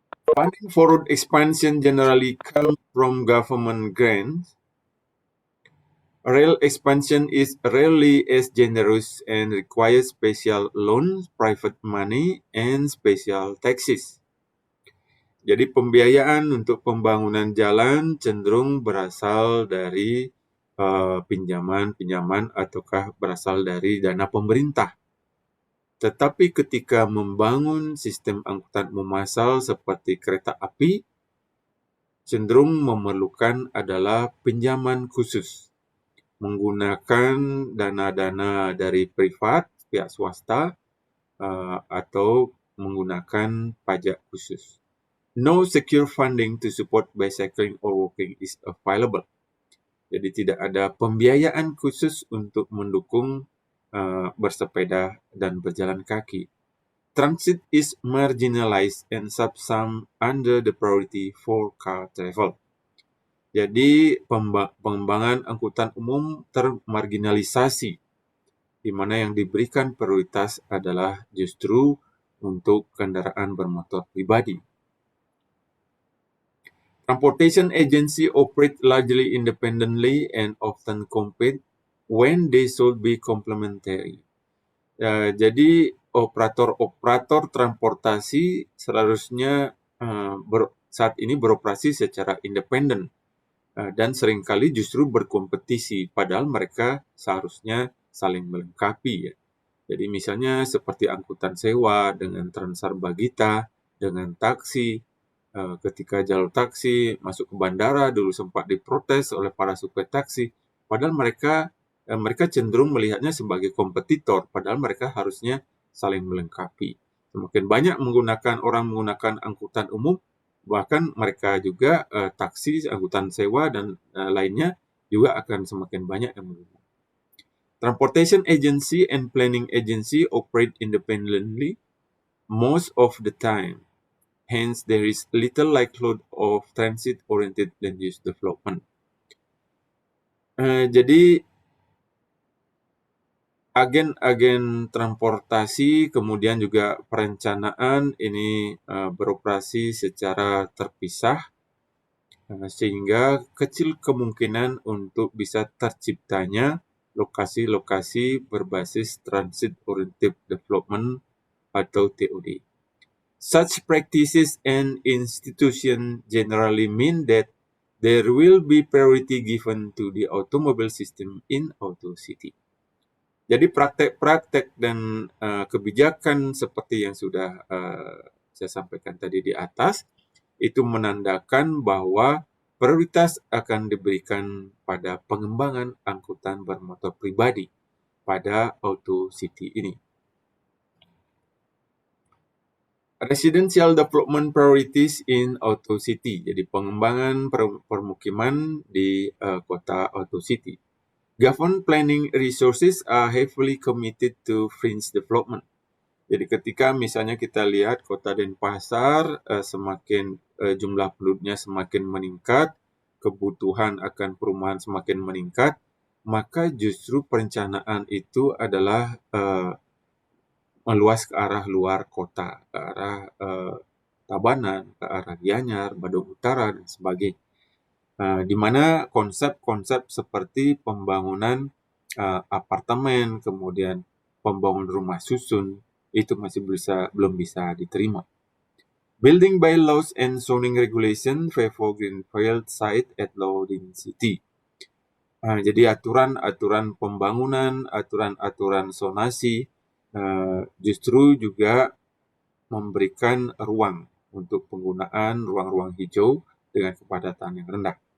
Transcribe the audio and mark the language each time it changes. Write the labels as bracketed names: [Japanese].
[English] Funding for road expansion generally comes from government grants. Rail expansion is rarely as generous and requires special loans, private money, and special taxes. [Indonesian] Jadi pembiayaan untuk pembangunan jalan cenderung berasal dari pinjaman ataukah berasal dari dana pemerintah. Tetapi ketika membangun sistem angkutan umum massal seperti kereta api, cenderung memerlukan adalah pinjaman khusus, menggunakan dana-dana dari privat, pihak swasta, atau menggunakan pajak khusus. [English] No secure funding to support bicycling or walking is available. [Indonesian] Jadi tidak ada pembiayaan khusus untuk mendukung bersepeda dan berjalan kaki. [English] Transit is marginalized and subsumed under the priority for car travel. [Indonesian] Jadi pengembangan angkutan umum termarginalisasi, di mana yang diberikan prioritas adalah justru untuk kendaraan bermotor pribadi. [English] Transportation agency operate largely independently and often compete when they should be complementary. [Indonesian] Jadi operator transportasi seharusnya saat ini beroperasi secara independen dan seringkali justru berkompetisi, padahal mereka seharusnya saling melengkapi ya. Jadi misalnya seperti angkutan sewa dengan Transarbagita, dengan taksi. Ketika jalur taksi masuk ke bandara dulu sempat diprotes oleh para supir taksi, padahal mereka cenderung melihatnya sebagai kompetitor, padahal mereka harusnya saling melengkapi. Semakin banyak orang menggunakan angkutan umum, bahkan mereka juga taksi, angkutan sewa, dan lainnya juga akan semakin banyak yang menggunakan. [English] Transportation agency and planning agency operate independently most of the time. Hence, there is little likelihood of transit-oriented land use development. [Indonesian] Jadi, agen-agen transportasi kemudian juga perencanaan ini beroperasi secara terpisah, sehingga kecil kemungkinan untuk bisa terciptanya lokasi-lokasi berbasis transit-oriented development atau TOD. [English] Such practices and institutions generally mean that there will be priority given to the automobile system in auto city. [Indonesian] Jadi praktek-praktek dan kebijakan seperti yang sudah saya sampaikan tadi di atas, itu menandakan bahwa prioritas akan diberikan pada pengembangan angkutan bermotor pribadi pada auto city ini. [English] Residential development priorities in auto city, [Indonesian] jadi pengembangan permukiman di kota auto city. [English] Government planning resources are heavily committed to fringe development. [Indonesian] Jadi ketika misalnya kita lihat kota Denpasar semakin jumlah penduduknya semakin meningkat, kebutuhan akan perumahan semakin meningkat, maka justru perencanaan itu adalah meluas ke arah luar kota, ke arah Tabanan, ke arah Gianyar, Badung Utara, dan sebagainya. Di mana konsep-konsep seperti pembangunan apartemen, kemudian pembangunan rumah susun, itu masih belum bisa diterima. [English] Building by laws and zoning regulation favor greenfield site at low density. [Indonesian] Jadi aturan-aturan pembangunan, aturan-aturan zonasi justru juga memberikan ruang untuk penggunaan ruang-ruang hijau dengan kepadatan yang rendah.